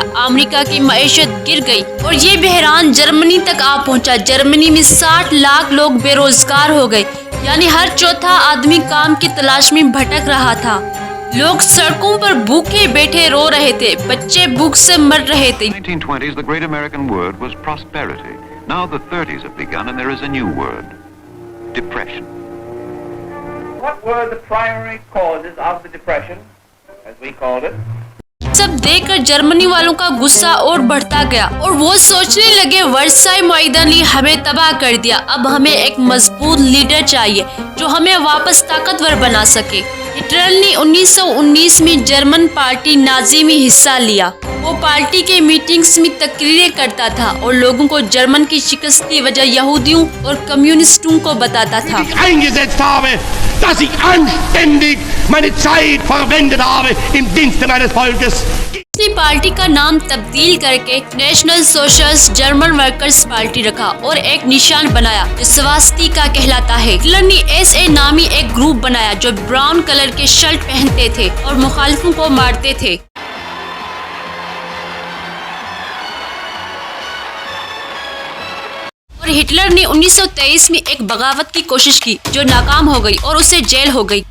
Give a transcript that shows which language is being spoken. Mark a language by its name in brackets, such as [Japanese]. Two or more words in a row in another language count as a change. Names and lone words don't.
[Hindi] अमेरिका की मईशत गिर गई और ये बहरान जर्मनी तक आ पहुंचा। जर्मनी में 60 लाख लोग बेरोजगार हो गए, यानी हर चौथा आदमी काम की तलाश में भटक रहा था। लोग सड़कों पर भूखे बैठे रो रहे थे, बच्चे भूख से मर रहे थे। [English] 1920s, the great American word was prosperity. Now the 30s have begun and there is a new word, depression. What were the primary causes of the depression, as we called it? [Hindi] सब देखकर जर्मनी वालों का गुस्सा और बढ़ता गया और वो सोचने लगे वर्साई मुआहिदा ने हमें तबाह कर दिया। अब हमें एक मजबूत लीडर चाहिए जो हमें वापस ताकतवर बना सके। हिटलर ने 1919 में जर्मन पार्टी नाजी में हिस्सा लिया। वो पार्टी के मीटिंग्स में तकरीरें करता था और लोगों को जर्मन की शिकस्त की वजह यहूदियों और कम्युनिस्टों को बताता था। [German] eingesetzt habe, dass ich anständig meine Zeit verwendet habe im Dienste meines Volkes. [Hindi] अपनी पार्टी का नाम तब्दील करके नेशनल सोशलिस्ट जर्मन वर्कर्स पार्टी रखा और एक निशान बनाया जो स्वास्तिका कहलाता है। हिटलर ने SA नामी एक ग्रुप बनाया जो [English] brown color [Hindi] के शर्ट पहनते थे और मुखालिफों को मारते थे। और हिटलर ने 1923 में एक बगावत की कोशिश की जो नाकाम हो गई और उसे जेल हो गई।